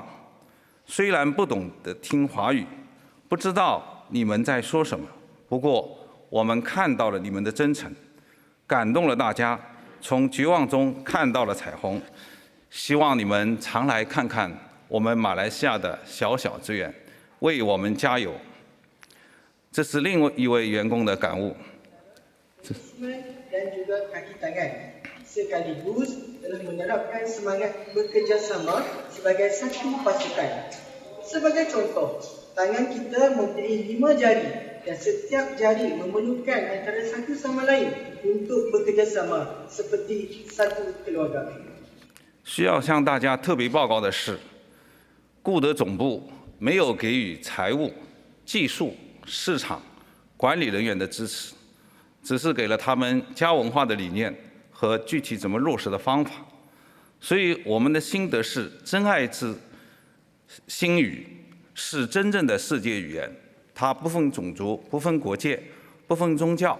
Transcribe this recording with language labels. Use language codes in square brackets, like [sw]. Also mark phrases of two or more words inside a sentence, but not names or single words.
[zh] 虽然不懂得听华语，不知道你们在说什么，不过我们看到了你们的真诚，感动了大家，从绝望中看到了彩虹。希望你们常来看看我们马来西亚的小小资源，为我们加油。这是另一位员工的感悟。 [ms] dan juga kaki tangan sekaligus telah menerapkan semangat bekerjasama sebagai satu pasukan. Sebagai contoh, tangan kita mempunyai 5 jari dan setiap jari memerlukan antara satu sama lain untuk bekerjasama seperti satu keluarga. [zh] 需要向大家特别报告的是，顾德总部没有给予财务、技术、市场、管理人员的支持。只是给了他们家文化的理念和具体怎么落实的方法，所以我们的心得是：真爱之心语是真正的世界语言，它不分种族、不分国界、不分宗教。